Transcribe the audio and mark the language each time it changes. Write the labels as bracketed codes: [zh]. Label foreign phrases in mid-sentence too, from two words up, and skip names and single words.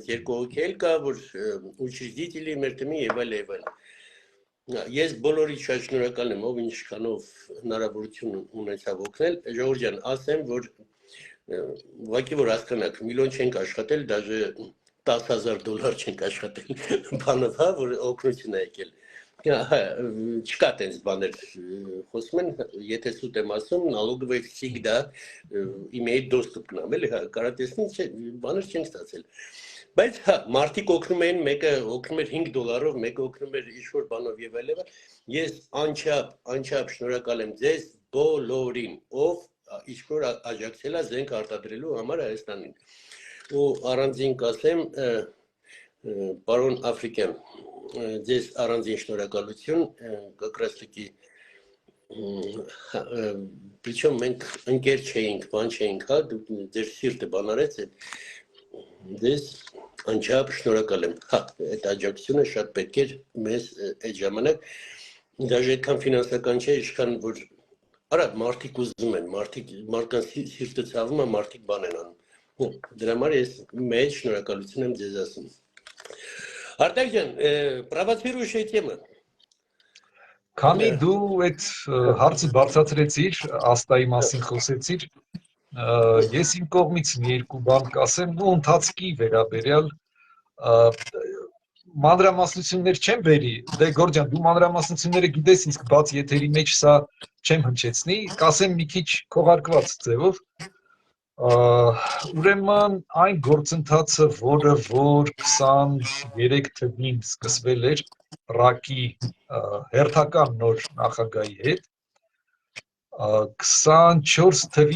[hy] երկու հոգի էլ կա, որ учредители մեր թմի եւ այլ։ Ես բոլորի շատ շնորհակալ եմ, ով ինչքանով հնարավորություն ունեցավ օգնել, Ժողովրդյան, ասեմ, որ ուղղակի որ հասկանաք, միլիոն չենք աշխատել, դաժե $10,000 չենք աշխատել, բանով, հա, որ օգնություն է եկել։ Չկա տենց բաներ խոսում են, եթե սուտ եմ ասում, [ru] налоговый всегда имеет доступ к нам, [hy] էլի հա, կարա տեսնի, բաներ չեն ստացել։ Բայց հա, մարդիկ օգնում էին, մեկը օգնում էր $5, մեկը օգնում էր ինչ-որ բանով եւ այլն։ Ես անչափ շնորհակալ եմ ձեզ բոլորին, ով ինչ-որ աջակցել է զենք արտադրելու համար Հայաստանին։ Ու առանձին կասեմ, պարոն Աֆրիկյան, ձեզ առանձին շնորհակալություն, [ru] как раз таки [hy] причем մենք ընկեր չէինք, բան չէինք, հա, դուք ձեր սիրտը բան արեց, ձեզ անչափ շնորհակալ եմ։ Հա, այդ աջակցությունը շատ պետք էր մեզ այդ ժամանակ, даже այդքան ֆինանսական չէ, ինչքան որ արա մարդիկ ուզում են, մարդկանց սիրտը ցավում է, մարդիկ բան են անում։ Դրա համար ես մեծ շնորհակալություն եմ ձեզ ասում։ Արտակ ջան, [ru] провоцирующая тема։ [hy] Քանի դու այդ հարցը բարձրացրեցիր, Աստայի մասին խոսեցիր, ես իմ կողմից մի երկու բան կասեմ, ու ընթացքի վերաբերյալ մանրամասնություններ չեմ բերի, դե Գորջան, դու մանրամասնությունները գիտես, իսկ բաց եթերի մեջ սա չեմ հնչեցնի, կասեմ մի քիչ քողարկված ձևով, ուրեմն այն գործընթացը, որը որ 23 թվականին սկսվել էր ՌԱԿ-ի հերթական նոր նախագահի հետ, 24 թվականի